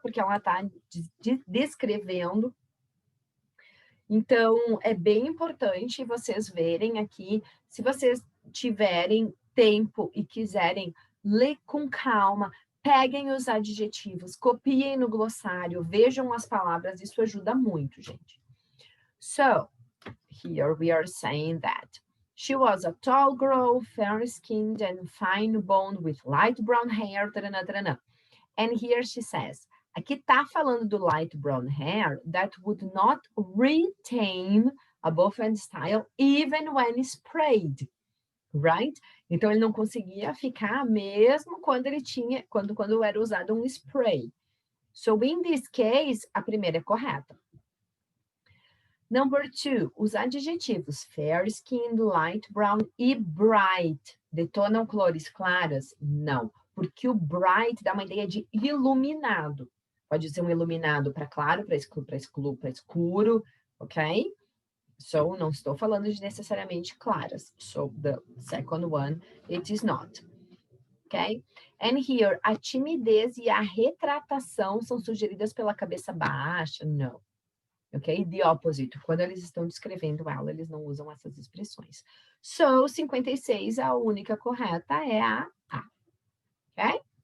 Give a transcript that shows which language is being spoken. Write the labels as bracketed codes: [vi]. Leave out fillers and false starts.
[pt] Porque ela está descrevendo. Então, é bem importante vocês verem aqui, se vocês tiverem tempo e quiserem ler com calma, peguem os adjetivos, copiem no glossário, vejam as palavras, isso ajuda muito, gente. [en] So, here we are saying that she was a tall girl, fair-skinned and fine-boned with light brown hair, tarana, tarana. And here she says, [pt] aqui está falando do [en] light brown hair that would not retain a bow-and style even when sprayed, right? [pt] Então, ele não conseguia ficar mesmo quando ele tinha, quando era usado um spray. [en] So, in this case, [pt] a primeira é correta. [en] Number 2, [pt] os adjetivos fair-skinned, light brown e bright detonam cores claras? Não, porque o bright dá uma ideia de iluminado. Pode ser um iluminado para claro, para escuro, ok? So, não estou falando de necessariamente claras. [en] So, the second one, it is not. Ok? And here, [pt] a timidez e a retratação são sugeridas pela cabeça baixa? Não. Ok? [en] The opposite. [pt] Quando eles estão descrevendo ela, eles não usam essas expressões. So, 56, a única correta é a A. Ok?